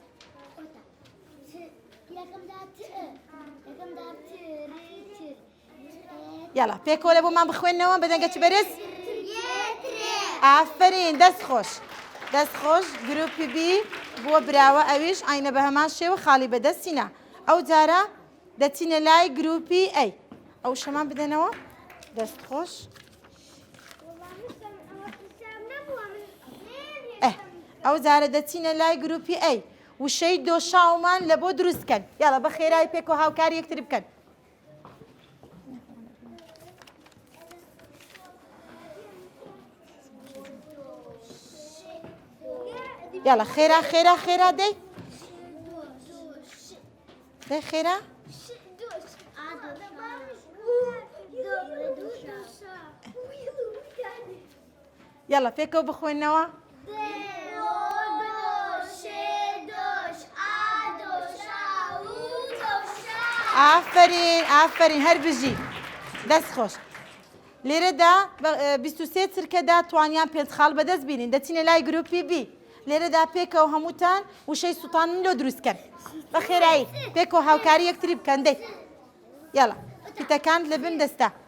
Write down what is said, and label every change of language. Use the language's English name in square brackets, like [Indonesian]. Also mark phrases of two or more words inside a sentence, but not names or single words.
[Central Kurdish] یاڵە پێکەوە لە بۆمان بخوێنەوە بەدەنگە چ بەرز ئافرین دەست خۆش دەست خۆش گروپی بی بۆ براوە ئەویش ئاینە بە هەمان شێوە خاڵی بەدەستینە ئەو جارە دەچینە لای گروپی ئەی ئەو شەمان بدەنەوە دەست خۆش ئەو جارە دەچینە لای گروپی ئەی وشەی دۆشاومان لە بۆ دروستکەن یاڵە بە خێرای پێکەوە هاوکاری یەکتری بکەن يلا خيرة خيرة خيرة دي خيرة يلا فيكو بخوينوا ئافرین هەر بژی دەست خۆش لێرەدا 23 چرکەدا توانیان پێنج خاڵ بەدەست بینین دەچینە لای گروپی بی لێرەدا پێکەوە هەمووتان وشەی سوتانن لۆ دروستکەن بە خێرایی پێکەوە هاوکاری یەکتری بکەن دەی یاڵە پیتەکان لە بن دەستە